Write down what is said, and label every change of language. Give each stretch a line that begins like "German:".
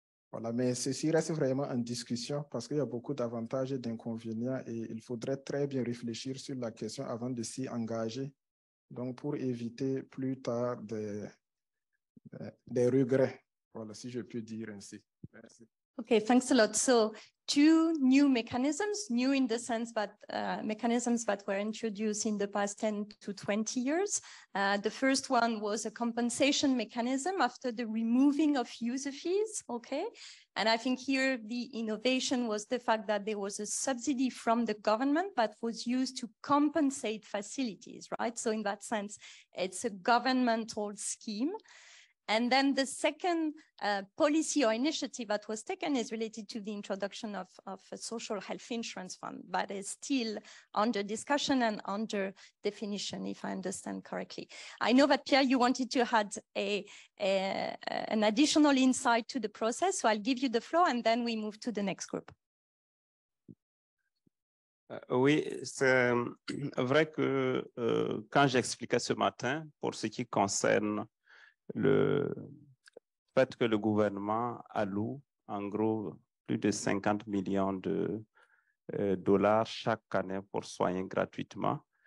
French: Voilà, mais ceci reste vraiment en discussion parce qu'il y a beaucoup d'avantages et d'inconvénients et il faudrait très bien réfléchir sur la question avant de s'y engager, donc pour éviter plus tard des regrets. Voilà, si je peux dire ainsi. Merci.
English: Okay, thanks a lot. So 2 new mechanisms, new in the sense that mechanisms that were introduced in the past 10 to 20 years. The first one was a compensation mechanism after the removing of user fees, okay? And I think here the innovation was the fact that there was a subsidy from the government that was used to compensate facilities, right? So in that sense, it's a governmental scheme. And then the second policy or initiative that was taken is related to the introduction of a social health insurance fund, but is still under discussion and under definition, if I understand correctly. I know that Pierre, you wanted to add an additional insight to the process, so I'll give you the floor and then we move to the next group.
French: Oui, c'est vrai que quand j'expliquais ce matin, pour ce qui concerne le fait que le gouvernement alloue en gros plus de 50 millions de dollars chaque année pour soigner gratuitement.